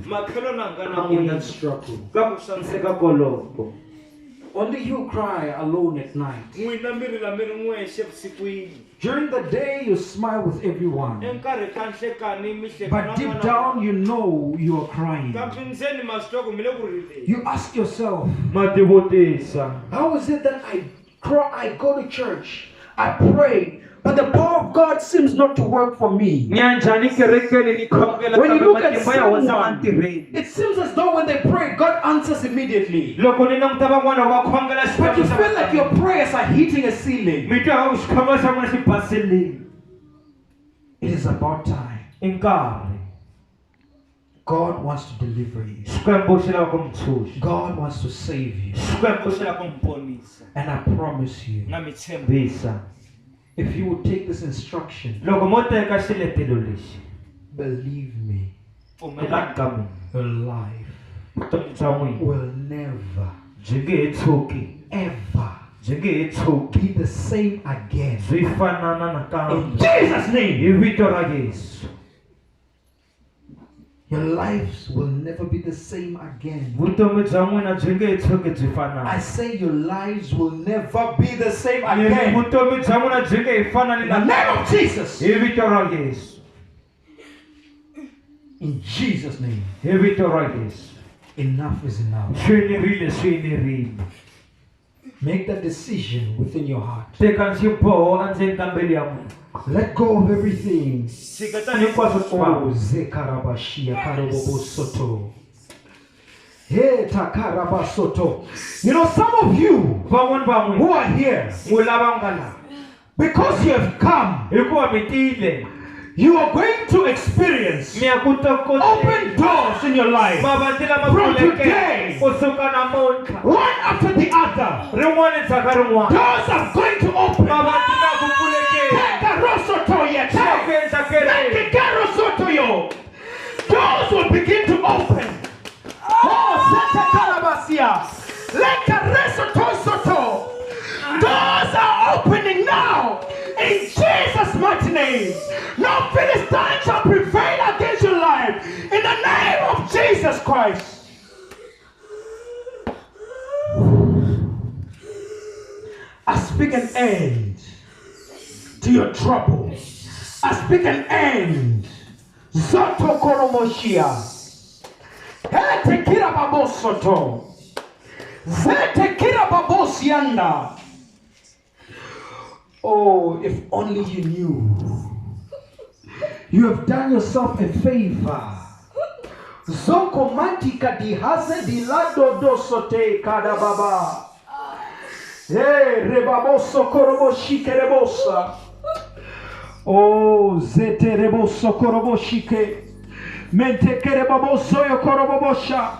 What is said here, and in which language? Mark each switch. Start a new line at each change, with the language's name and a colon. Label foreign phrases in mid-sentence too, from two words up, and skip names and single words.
Tsonga: Makhelwana nga na
English: in
Tsonga: n'wina
English: that struggle.
Tsonga: ka ku xaniseka koloko.
English: Only you cry alone at night.
Tsonga: N'wina mi rila mi ri n'wexe vusikwini.
English: During the day, you smile with everyone.
Tsonga: Enkarhi ka nhlekani mi hleka
English: But
Tsonga: na
English: deep
Tsonga: n'wana.
English: down, you know you are crying.
Tsonga: Kambe ndzeni ma swi twa ku mi le ku rileni.
English: You ask yourself,
Tsonga: Ma tivutisa.
English: how is it that I cry, I go to church, I pray, but the power of God seems not to work for me?
Tsonga: Nyanjani kerekeni ni khongela
English: When you
Tsonga: kambe
English: look at
Tsonga: matimba ya hosi ma
English: someone,
Tsonga: ntirheni.
English: it seems as though when they pray, God answers immediately.
Tsonga: Loko ni languta van'wana va khongela
English: But you
Tsonga: Xikwembu
English: feel like your prayers are hitting a ceiling.
Tsonga: mi twa xikhongelo xa n'wina xi basilini.
English: It is about time.
Tsonga: I nkarhi.
English: God wants to deliver you.
Tsonga: Xikwembu xi lava ku mi tshunxa.
English: God wants to save you.
Tsonga: Xikwembu xi lava ku mi ponisa.
English: And I promise you,
Tsonga: Na mi tshembisa.
English: if you would take this instruction,
Tsonga: Loko mo teka xiletelo lexi.
English: believe me,
Tsonga: Pfumelani ka mina.
English: your life
Tsonga: Vutomi bya n'wina
English: will never,
Tsonga: byi nge he tshuki.
English: ever
Tsonga: Byi nge he tshuki.
English: be the same again.
Tsonga: Byi fanana
English: In
Tsonga: nakambe.
English: Jesus' name,
Tsonga: Hi vito ra Yesu.
English: your lives will never be the same again.
Tsonga: Vutomi bya n'wina byi nge he tshuki byi
English: I
Tsonga: fanana.
English: say your lives will never be the same
Tsonga: Yini
English: again.
Tsonga: vutomi bya n'wina byi nge he fanani
English: In the name of Jesus.
Tsonga: Hi vito ra Yesu.
English: In Jesus' name.
Tsonga: Hi vito ra Yesu.
English: Enough is enough.
Tsonga: Swi enerile.
English: Make that decision within your heart.
Tsonga: Teka xiboho endzeni ka mbilu ya n'wina.
English: Let go of everything.
Tsonga: Tshiketani hinkwaswo swi
English: Oh,
Tsonga: vava. Zekarabashia Karobobo Soto. Hey, Takarabasoto.
English: You know, some of you
Tsonga: Van'wani va
English: who
Tsonga: n'wina
English: are here,
Tsonga: n'wi lava nga laha.
English: because you have come,
Tsonga: Hikuva mi tile.
English: you are going to experience
Tsonga: Mi ya ku tokota.
English: open doors in your life,
Tsonga: Mavati lama
English: From
Tsonga: pfulekeke.
English: today.
Zulu: Kusuka namuntlha.
English: one after the other.
Tsonga: Rin'wana ndzhaka rin'wana.
English: Doors are going to open.
Tsonga: Mavati na ku pfulekeke. Tekarosotoye, Swa ku endla kereke. Tekarosotoyo.
English: Doors will begin to open. Oh, Zetekarabasia. Lekaresotosoto. Doors are opening now. In Jesus' mighty name. No Philistine shall prevail against your life. In the name of Jesus Christ. I speak an end to your trouble. I speak an end. Zoto koromoshia. Hete kira babosoto. Zete kira babosianda. Oh, if only you knew. You have done yourself a favor. Zoko mantika di haze di lado dosote kada baba. Hey, rebaboso koroboshi kerebosa. Oh, zete reboso koroboshike. Mente kerebaboso yo korobobosha.